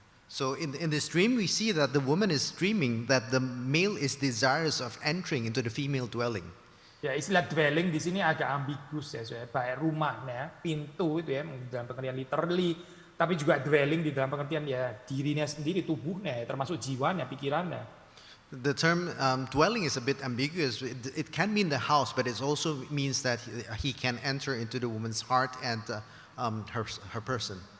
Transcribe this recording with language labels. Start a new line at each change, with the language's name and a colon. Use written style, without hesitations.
English: So in this dream, we see that the woman is dreaming that the male is desirous of entering into the female dwelling.
Indonesian: Ya, istilah dwelling di sini agak ambigus ya, baik rumahnya, pintu itu ya, dalam pengertian literally, tapi juga dwelling di dalam pengertian ya dirinya sendiri, tubuhnya, termasuk jiwanya, pikirannya.
English: The term dwelling is a bit ambiguous. It can mean the house, but it also means that he can enter into the woman's heart and her person.